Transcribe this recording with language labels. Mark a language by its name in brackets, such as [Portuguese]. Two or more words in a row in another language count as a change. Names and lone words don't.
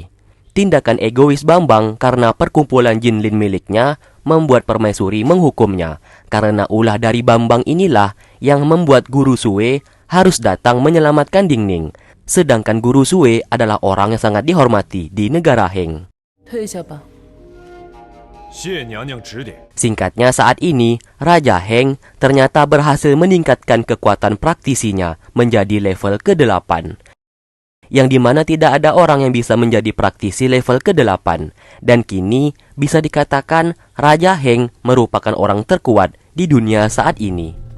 [Indonesian] Tindakan egois Bambang karena perkumpulan Jinlin miliknya membuat Permaisuri menghukumnya, karena ulah dari Bambang inilah yang membuat Guru Sue harus datang menyelamatkan Dingning. Sedangkan Guru Sue adalah orang yang sangat dihormati di negara Heng. [Chinese] 退下吧。谢娘娘指点。 [Indonesian] Singkatnya, saat ini Raja Heng ternyata berhasil meningkatkan kekuatan praktisinya menjadi level ke-8. Yang dimana tidak ada orang yang bisa menjadi praktisi level ke-8. Dan kini bisa dikatakan Raja Heng merupakan orang terkuat di dunia saat ini.